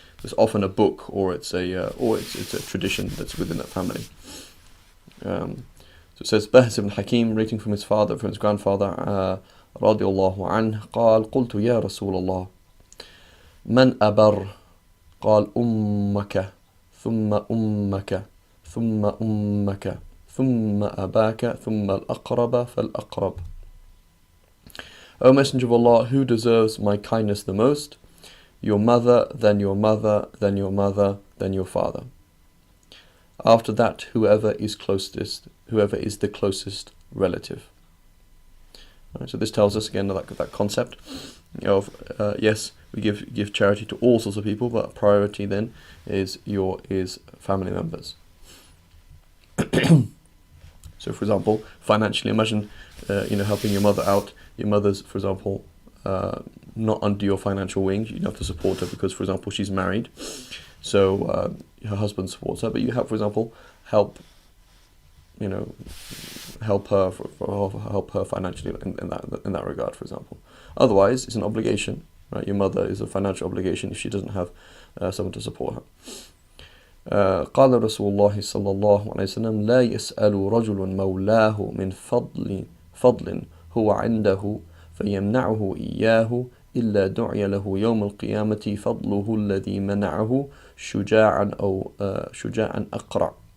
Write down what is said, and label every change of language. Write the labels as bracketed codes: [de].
[en] It's often a book, or it's a tradition that's within that family. So it says Bahz ibn Hakim, rating from his father, from his grandfather, [ar] رضي الله عنه قال قلت يا رسول الله من أبر قال أمك ثم أمك ثم أمك ثم أباك ثم الأقرب فالأقرب. [en] O Messenger of Allah, who deserves my kindness the most? Your mother, then your mother, then your mother, then your father. After that, whoever is the closest relative. Right, so this tells us again that concept of yes, we give charity to all sorts of people, but priority then is family members. So, for example, financially, imagine helping your mother out. Your mother's, for example, not under your financial wing. You have to support her because, for example, she's married. So her husband supports her, but you have, for example, help her financially in that regard, for example. Otherwise, it's an obligation, right? Your mother is a financial obligation if she doesn't have someone to support her. [ar] قال رسول الله صلى الله عليه وسلم لا يسأل رجل مولاه من فضل هو عنده فيمنعه إياه إلا دعي له يوم القيامة فضله الذي منعه شجاعا أو شجاعا أقرع.